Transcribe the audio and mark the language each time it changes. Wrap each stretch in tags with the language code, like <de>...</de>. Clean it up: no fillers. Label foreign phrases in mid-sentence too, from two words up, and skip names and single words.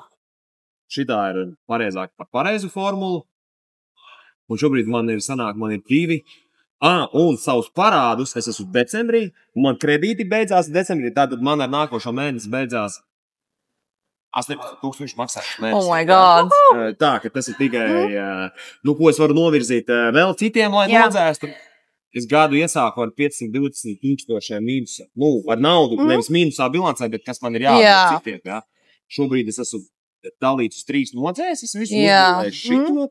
<lv>Šitā ir pareizāk par pareizu formulu. Un šobrīd man ir 2. Un savus parādus, es esmu decembrī, un man kredīti beidzās decembrī, tātad man ar nākošo mēnesi beidzās 18,000 maksājuši mēnesi.</lv> <en>Oh my God!</en> <lv>Tā, ka tas ir tikai, ko es varu novirzīt vēl citiem, lai nodzēstu. Es gadu iesāku ar 520,000 mīnusā. Ar naudu, nevis mīnusā bilancē, bet kas man ir jāatver citiem. Jā. Šobrīd es esmu dalīts uz 3 nodzēs, es visu uzbūvēju šito.</lv>